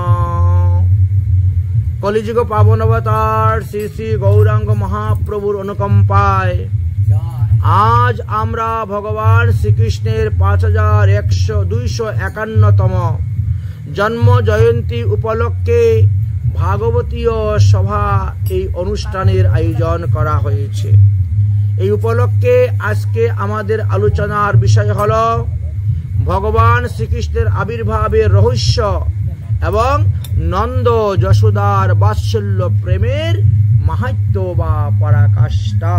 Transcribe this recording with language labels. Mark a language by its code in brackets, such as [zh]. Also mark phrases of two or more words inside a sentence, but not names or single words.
[bn] কলিযুগ পাবন অবতার শ্রী শ্রী গৌরাঙ্গ মহাপ্রভুর অনুকম্পায় আজ আমরা ভগবান শ্রীকৃষ্ণের 5251তম জন্ম জয়ন্তী উপলক্ষে ভাগবতীয় সভা এই অনুষ্ঠানের আয়োজন করা হয়েছে। এই উপলক্ষে আজকে আমাদের আলোচনার বিষয় হলো ভগবান শ্রীকৃষ্ণের আবির্ভাবের রহস্য এবং নন্দ যশোদার বাৎসল্য প্রেমের মাহাত্ম্য বা পরাকাষ্ঠা।